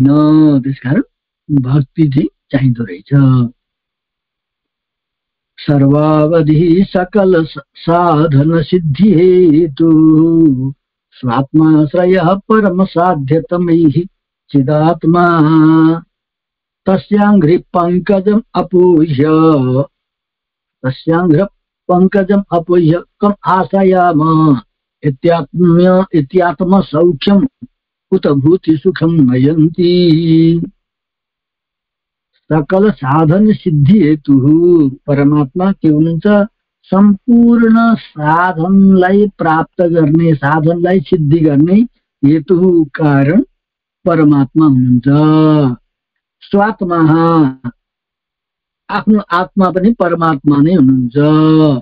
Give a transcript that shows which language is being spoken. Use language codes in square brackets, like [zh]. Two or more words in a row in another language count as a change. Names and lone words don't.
[ne] त्यसकारण भक्ति चाहिँ चाहिँदो रहेछ। [sa] सर्वावधि सकल साधन सिद्धि हेतु स्वात्माश्रयः परम साध्यतमैः चिदात्मा तस्यांघ्रि पंकजम अपूह्य कम आशयाम इत्यात्म सौख्यम कुत भूति सुखम नयन्ति। सकल साधन सिद्धि हेतु [ne] परमात्मा के हुनुहुन्छ सम्पूर्ण साधनलाई प्राप्त गर्ने साधनलाई सिद्धि गर्ने हेतु कारण परमात्मा हुनुहुन्छ। स्वात्मा आफ्नो आत्मा पनि परमात्मा नै हुनुहुन्छ।